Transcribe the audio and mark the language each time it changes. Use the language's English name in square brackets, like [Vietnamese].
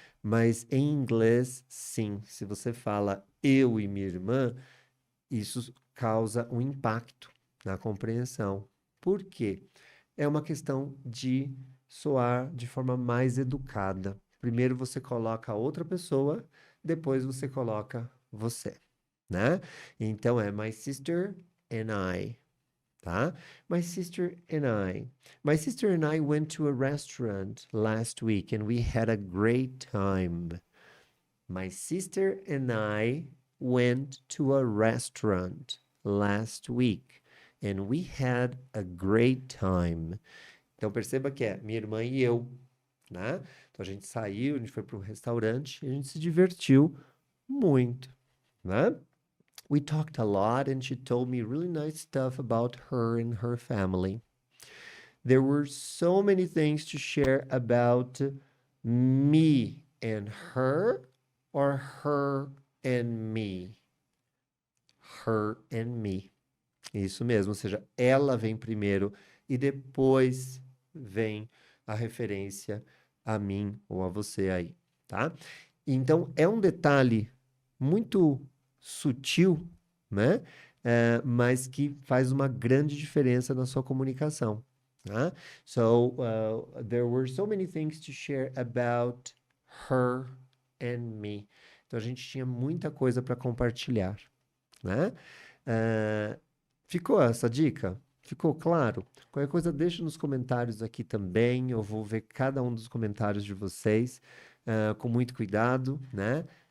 [Portuguese] Mas em inglês, sim. Se você fala eu e minha irmã, isso causa um impacto na compreensão. Por quê? É uma questão de soar de forma mais educada. Primeiro você coloca a outra pessoa, depois você coloca você, né? Então é [English] my sister and I, tá? My sister and I. My sister and I went to a restaurant last week and we had a great time. My sister and I went to a restaurant last week and we had a great time. [Portuguese] Então perceba que é minha irmã e eu, né? Então a gente saiu, a gente foi para um restaurante e a gente se divertiu muito, né? [English] We talked a lot and she told me really nice stuff about her and her family. There were so many things to share about me and her or her and me. Her and me. [Portuguese] Isso mesmo, ou seja, ela vem primeiro e depois vem a referência a mim ou a você aí, tá? Então, é um detalhe muito sutil, né? Mas que faz uma grande diferença na sua comunicação, tá? [English] So, there were so many things to share about her and me. [Portuguese] Então, a gente tinha muita coisa para compartilhar, né? Ficou essa dica? Ficou claro? Qualquer coisa, deixa nos comentários aqui também. Eu vou ver cada um dos comentários de vocês com muito cuidado, né?